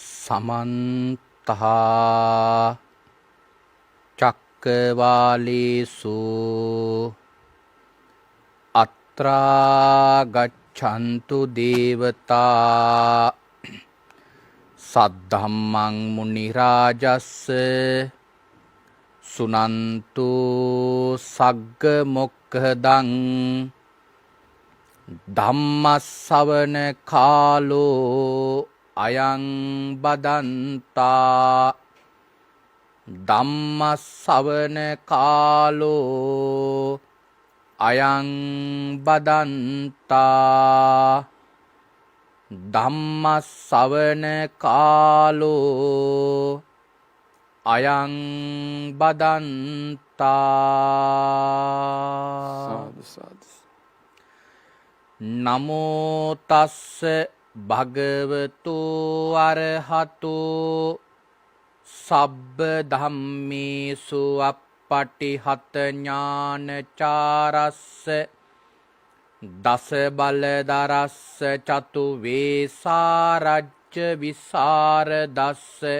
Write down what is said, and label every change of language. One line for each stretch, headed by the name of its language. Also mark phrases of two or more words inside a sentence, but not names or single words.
Pali: समन्तः चक्रवालेषु अत्रा गच्छन्तु देवता सद्धम्मं मुनिराजस्य सुनन्तु सग्गमुक्खदं धम्मස්සවන කාලෝ අයං බදන්තා ධම්මස්සවන කාලෝ අයං බදන්තා ධම්මස්සවන කාලෝ අයං බදන්තා නමෝ තස්ස භගවතු අරහතු සබ්බ ධම්මේසු අප්පටිහත ඥානචාරස්ස දස බලදරස්ස චතු වේසාරජ්‍ය විසරදස්ස